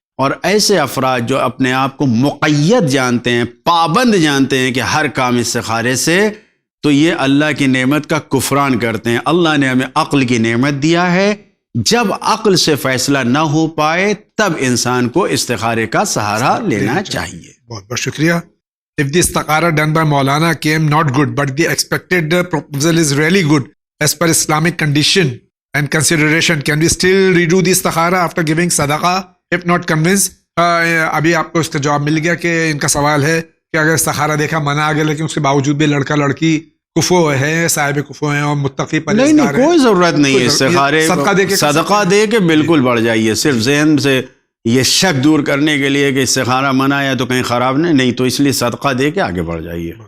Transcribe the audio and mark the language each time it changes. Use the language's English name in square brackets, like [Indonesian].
[Urdu] اور ایسے افراد جو اپنے آپ کو مقید جانتے ہیں, پابند جانتے ہیں کہ ہر کام استخارے سے, تو یہ اللہ کی نعمت کا کفران کرتے ہیں. اللہ نے ہمیں عقل کی نعمت دیا ہے, جب عقل سے فیصلہ نہ ہو پائے تب انسان کو استخارے کا سہارا لینا چاہیے. بہت بہت شکریہ. [English] If the istikhara done by Maulana came not good, but the expected proposal is really good as per Islamic condition and consideration, can we still redo the istikhara after giving sadaqah if not convinced? [Urdu] ابھی آپ کو اس کا جواب مل گیا کہ ان کا سوال ہے کہ اگر استخارہ دیکھا منع آ گیا, لیکن اس کے باوجود بھی لڑکا لڑکی کفو ہے, صاحب کفو ہیں اور متقی پرہیزگار ہیں, کوئی ضرورت نہیں ہے استخارے, صدقہ دے کے بالکل بڑھ جائیے. صرف ذہن سے یہ شک دور کرنے کے لیے کہ استخارہ منع ہے تو کہیں خراب نہیں, تو اس لیے صدقہ دے کے آگے بڑھ جائیے.